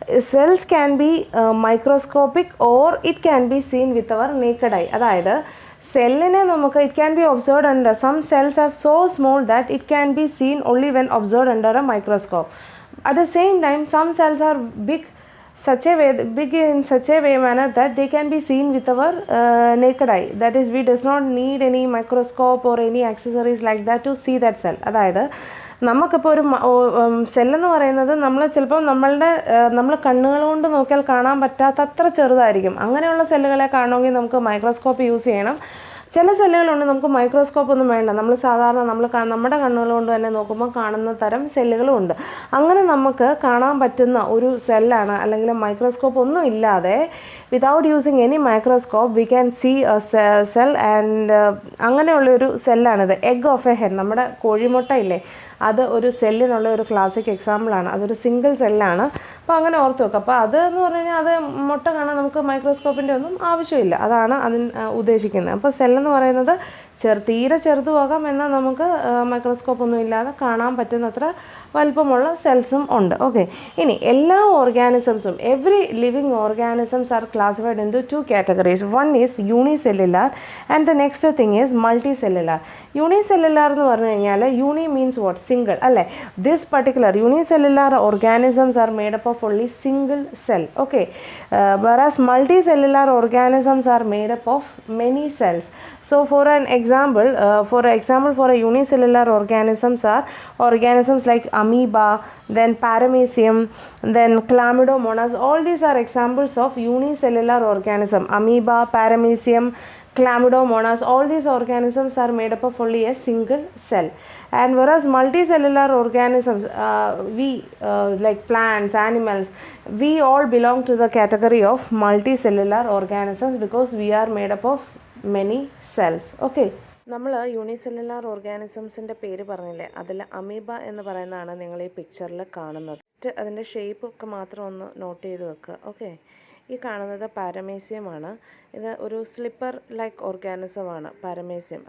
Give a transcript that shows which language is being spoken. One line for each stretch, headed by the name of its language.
English: Cells can be microscopic or it can be seen with our naked eye.
Malayalam: അതായത് സെല്ലിനെ നമുക്ക്
English: It can be observed under some cells are so small that it can be seen only when observed under a microscope. At the same time some cells are big such a way, big in such a way manner that they can be seen with our naked eye. That is, we does not need any microscope or any accessories like that to see that cell.
Malayalam: അതായത് നമുക്കിപ്പോൾ ഒരു സെല്ലെന്ന് പറയുന്നത് നമ്മൾ ചിലപ്പോൾ നമ്മൾ കണ്ണുകൾ കൊണ്ട് നോക്കിയാൽ കാണാൻ പറ്റാത്തത്ര ചെറുതായിരിക്കും. അങ്ങനെയുള്ള സെല്ലുകളെ കാണണമെങ്കിൽ നമുക്ക് മൈക്രോസ്കോപ്പ് യൂസ് ചെയ്യണം. ചില സെല്ലുകളുണ്ട് നമുക്ക് മൈക്രോസ്കോപ്പ് ഒന്നും വേണ്ട, നമ്മൾ സാധാരണ നമ്മുടെ കണ്ണുകൾ കൊണ്ട് തന്നെ നോക്കുമ്പോൾ കാണുന്ന തരം സെല്ലുകളും ഉണ്ട്. അങ്ങനെ നമുക്ക് കാണാൻ പറ്റുന്ന ഒരു സെല്ലാണ്, അല്ലെങ്കിൽ മൈക്രോസ്കോപ്പ് ഒന്നും ഇല്ലാതെ
English: Without using any microscope we can see a cell.
Malayalam: And അങ്ങനെയുള്ളൊരു സെല്ലാണിത്.
English: egg of a hen,
Malayalam: നമ്മുടെ കോഴിമുട്ട ഇല്ലേ, അത് ഒരു സെല്ലിനുള്ള ഒരു ക്ലാസിക് എക്സാമ്പിളാണ്. അതൊരു സിംഗിൾ സെല്ലാണ്. അപ്പോൾ അങ്ങനെ ഓർത്ത് വെക്കുക. അപ്പോൾ അതെന്ന് പറഞ്ഞു കഴിഞ്ഞാൽ അത് മുട്ട കാണാൻ നമുക്ക് മൈക്രോസ്കോപ്പിൻ്റെ ഒന്നും ആവശ്യമില്ല. അതാണ് അതിന് ഉദ്ദേശിക്കുന്നത്. അപ്പോൾ സെല്ലെന്ന് പറയുന്നത് തീരെ ചെറുതുമാകാം, എന്നാൽ നമുക്ക് മൈക്രോസ്കോപ്പ് ഒന്നും ഇല്ലാതെ കാണാൻ പറ്റുന്നത്ര വലിപ്പമുള്ള സെൽസും ഉണ്ട്.
English: okay,
Malayalam: ഇനി എല്ലാ ഓർഗാനിസംസും,
English: Every living organisms are classified into 2 categories. One is unicellular and the next thing is multicellular. Unicellular
Malayalam: എന്ന് പറഞ്ഞു കഴിഞ്ഞാൽ
English: uni means what? Single,
Malayalam: അല്ലേ?
English: This particular unicellular organisms are made up of only single cell. Okay, whereas multicellular organisms are made up of many cells. So for example, for a unicellular organisms are organisms like amoeba, then paramecium, then chlamydomonas. All these are examples of unicellular organism. Amoeba, paramecium, chlamydomonas, all these organisms are made up of only a single cell. And whereas multicellular organisms, we like plants, animals, we all belong to the category of multicellular organisms because we are made up of many cells.
Malayalam: Okay, നമ്മൾ unicellular ഓർഗാനിസംസിൻ്റെ പേര് പറഞ്ഞില്ലേ, അതിൽ amoeba എന്ന് പറയുന്നതാണ് നിങ്ങൾ ഈ പിക്ചറിൽ കാണുന്നത്. അതിൻ്റെ ഷേപ്പ് ഒക്കെ മാത്രം ഒന്ന് നോട്ട് ചെയ്ത് വെക്കുക. ഓക്കെ, ഈ കാണുന്നത് പാരമേസിയമാണ്. ഇത് ഒരു സ്ലിപ്പർ ലൈക്ക് ഓർഗാനിസമാണ് പാരമേസിയം.